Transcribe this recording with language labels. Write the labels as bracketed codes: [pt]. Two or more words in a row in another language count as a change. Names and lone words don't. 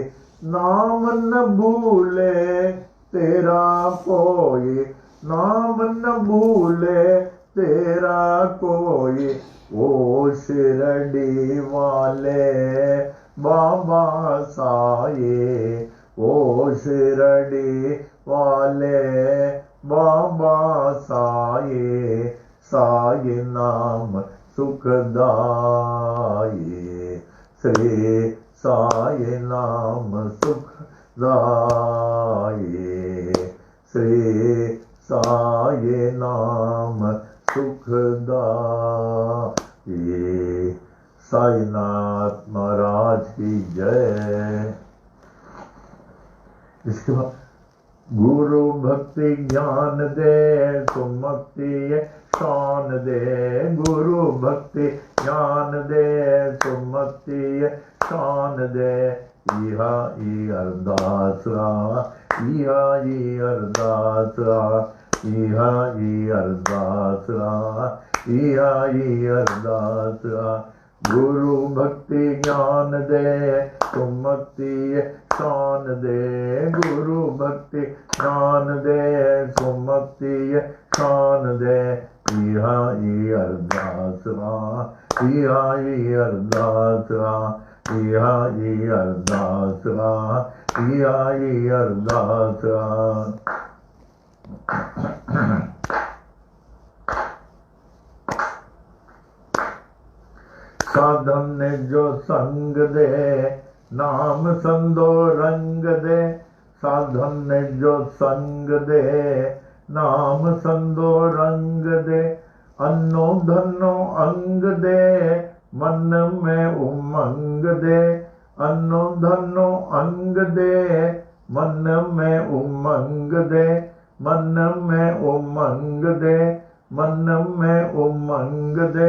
[hi] नाम न भूले तेरा कोई, नाम न भूले तेरा कोई। ओ शिरडी वाले बाबा साये, ओ शिरडी वाले बाबा साये, साई नाम सुखदाये, श्री साई नाम सुखदाये, श्री साई नाम सुखदाये। साईनाथ महाराज की जय। इसके बाद [sd] गुरु भक्ति ज्ञान दे सुमति शान दे, गुरु भक्ति ज्ञान दे सुमति शान दे। इहा ई अरदासरा, इहा ई अरदासरा, इहा ई अरदासरा, इहा ई अरदासरा। गुरु भक्ति ज्ञान दे सुमति शान दे, गुरु भक्ति ज्ञान दे सुमति शान दे। इहा ई अरदासरा, इहा ई अरदासरा, इहा ई अरदासरा, इहा ई अरदासरा। साधन ने जो संग दे नाम संदो रंग दे, साधन ने जो संग दे नाम संदो रंग दे। अन्नो धनो अंग दे मन में उमंग दे, अन्नो धनो अंग दे मन में उमंग दे, मन में उमंग दे, मन में उमंग दे।